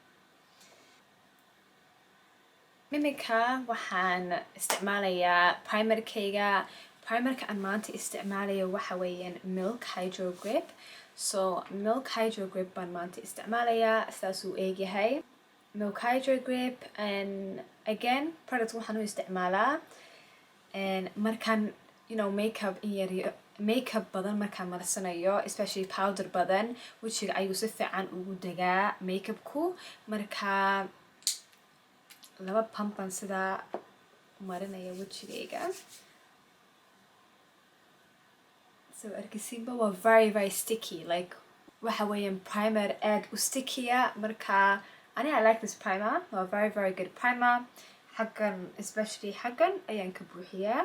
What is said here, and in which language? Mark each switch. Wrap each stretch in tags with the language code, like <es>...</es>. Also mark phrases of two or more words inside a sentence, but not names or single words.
<so>Imika waxaan isticmaalayaa primerka aan maanta isticmaalayo waxa weeyaan Milk Hydro Grip. So Milk Hydro Grip baan maanta isticmaalayaa sidaasuu eegyahay. Milk Hydro Grip</so> <en>and again product</en> <so>waxaan u isticmaalaa markaan</so> <en>you know</en> <so>makeup badan markaan marsanayo especially powder badan wajiga ayuu si fiican ugu dagaa makeupku marka laba pump baan sidaa marinaya wajigayga. So arkisiinba waa</so> <en>very sticky like</en> <so>waxa weeyaan primer aad u stickiya marka</so> <en>I like this primer</en> <so>waa</so> <en>very good primer</en> <so>xaggan especially xaggan ayaan ka buuxiyaa.</so>